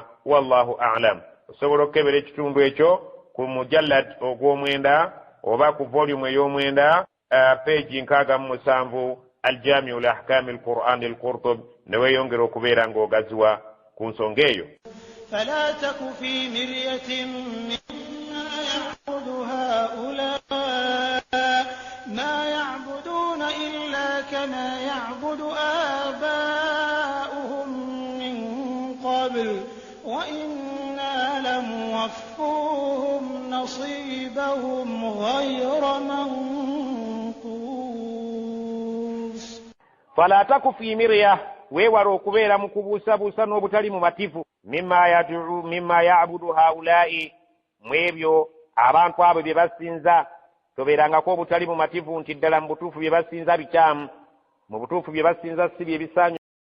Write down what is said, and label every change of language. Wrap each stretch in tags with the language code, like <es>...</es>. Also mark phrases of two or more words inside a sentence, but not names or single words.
<lg>Wallahu a'lam. Osobola okukebera ekitundu ekyo ku mujallad ogw'omwenda oba ku volume ey'omwenda, page 67, aljamiu li ahkami al-Qur'an al-Qurtubi, ne weeyongera okubeera ng'ogaziwa ku nsonga eyo.</lg> <ar>فلا تك في مرية مما يعبد هؤلاء ما يعبدون إلا كما يعبد آباؤهم من قبل وإنا لموفوهم نصيبهم غير منقوص فلا تك في مرية</ar> <lg>weewala okubeera mu kubuusabuusa n'obutali mumativu</lg> <ar>مما يعبد هؤلاء</ar> <lg>mu ebyo abantu abo bye basinza tobeerangako obutali mumativu nti ddala mu butuufu bye basinza bikyamu mu butuufu bye basinza si bye bisaanyi</lg>